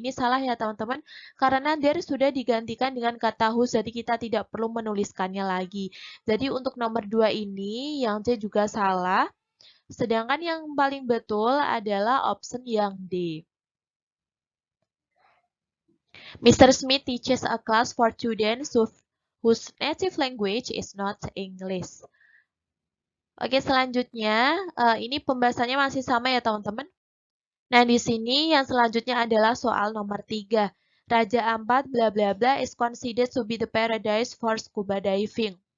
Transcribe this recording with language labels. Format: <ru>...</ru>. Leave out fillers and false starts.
<id>Ini salah ya teman-teman karena there sudah digantikan dengan kata whose, jadi kita tidak perlu menuliskannya lagi. Jadi untuk nomor 2 ini yang C juga salah. Sedangkan yang paling betul adalah option yang D.</id> <en>Mr. Smith teaches a class for students whose native language is not English.</en> <id>Oke, selanjutnya ini pembahasannya masih sama ya teman-teman. Nah, di sini yang selanjutnya adalah soal nomor 3.</id> <en>Raja Ampat bla bla bla is considered to be the paradise for scuba diving.</en>